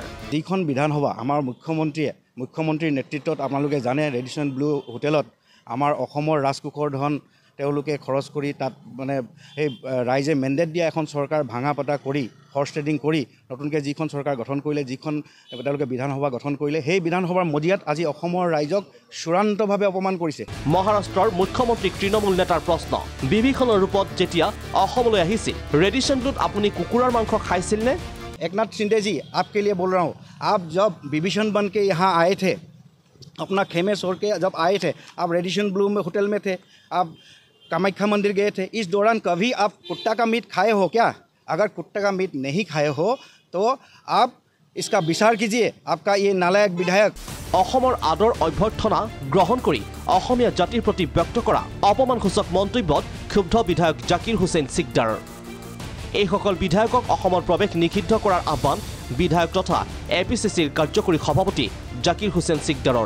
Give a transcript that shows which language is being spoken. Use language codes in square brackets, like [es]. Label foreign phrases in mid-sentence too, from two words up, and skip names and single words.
[as] যিখন বিধানসভা আমাৰ মুখ্যমন্ত্ৰীৰ নেতৃত্বত আপোনালোকে জানে ৰেডিচন ব্লু হোটেলত আমাৰ অসমৰ ৰাজকোষৰ ধন তেওঁলোকে খৰচ কৰি তাত মানে এই ৰাইজে মেণ্ডেট দিয়া এখন চৰকাৰ ভাঙা পাতা কৰি [en] horse trading [as] কৰি নতুনকৈ যিখন চৰকাৰ গঠন কৰিলে যিখন তেওঁলোকে বিধানসভা গঠন কৰিলে সেই বিধানসভাৰ মজিয়াত আজি অসমৰ ৰাইজক চূড়ান্তভাৱে অপমান কৰিছে মহাৰাষ্ট্ৰৰ মুখ্যমন্ত্ৰী তৃণমূল নেতাৰ প্ৰশ্ন বিভীষণৰ ৰূপত যেতিয়া অসমলৈ আহিছিল ৰেডিচন ব্লুত আপুনি কুকুৰৰ মাংস খাইছিল নে [hi] एकनाथ शिंदे जी आपके लिए बोल रहा हूँ आप जब विभीषण बन के यहाँ आए थे अपना खेमे छोड़ के जब आए थे आप रेडिसन ब्लू में होटल में थे आप कामाख्या मंदिर गए थे इस दौरान कभी आप कुत्ता का मीट खाए हो क्या अगर कुत्ता का मीट नहीं खाए हो तो आप इसका विचार कीजिए आपका ये नालायक विधायक [as] অসমৰ আদৰ অভ্যৰ্থনা গ্ৰহণ কৰি অসমীয়া জাতিৰ প্ৰতি ব্যক্ত কৰা অপমানসূচক মন্তব্যত ক্ষুব্ধ বিধায়ক জাকিৰ হুছেইন সিকদাৰৰ এইসকল বিধায়কক অসমৰ প্ৰৱেশ নিষিদ্ধ কৰাৰ আহ্বান বিধায়ক তথা APCCৰ কাৰ্যকৰী সভাপতি জাকিৰ হুছেইন সিকদাৰৰ